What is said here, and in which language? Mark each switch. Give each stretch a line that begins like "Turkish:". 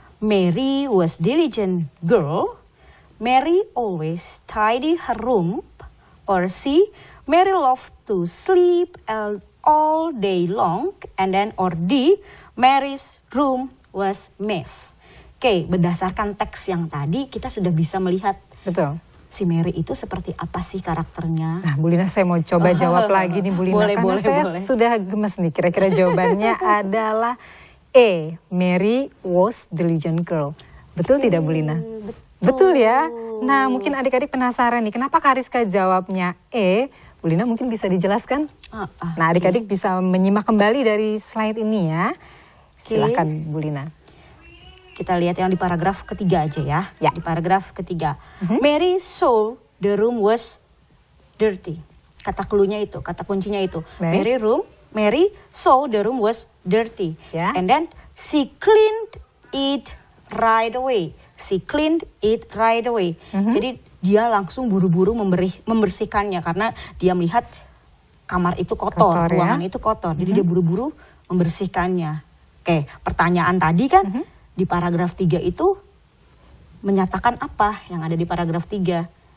English: Mary was diligent girl. Mary always tidy her room. Or C. Mary loved to sleep all day long. And then or D. Mary's room was mess.
Indonesian: Oke, berdasarkan teks yang tadi kita sudah bisa melihat Betul. si Mary itu seperti apa sih karakternya. Nah, Bu Lina saya mau coba jawab lagi nih Bu Lina. Boleh, karena boleh, saya boleh. sudah gemes nih. Kira-kira jawabannya adalah E.
English: Mary was diligent girl.
Indonesian: Betul tidak Bu Lina? Betul ya. Nah, mungkin adik-adik penasaran nih. Kenapa Kariska jawabnya E? Bu Lina mungkin bisa dijelaskan? Nah, adik-adik bisa menyimak kembali dari slide ini ya. Silakan Bu Lina. Kita lihat yang di paragraf ketiga aja ya. Ya. Di paragraf ketiga.
English: Mary saw the room was dirty.
Indonesian: Kata cluenya itu, kata kuncinya itu. Baik.
English: Mary saw the room was dirty.
Indonesian: Ya.
English: And then she cleaned it right away. She cleaned it right away.
Indonesian: Jadi dia langsung buru-buru membersihkannya karena dia melihat kamar itu kotor, Kotor, ya. ruangan itu kotor. Jadi dia buru-buru membersihkannya. Oke, pertanyaan tadi kan di paragraf 3 itu menyatakan apa yang ada di paragraf 3?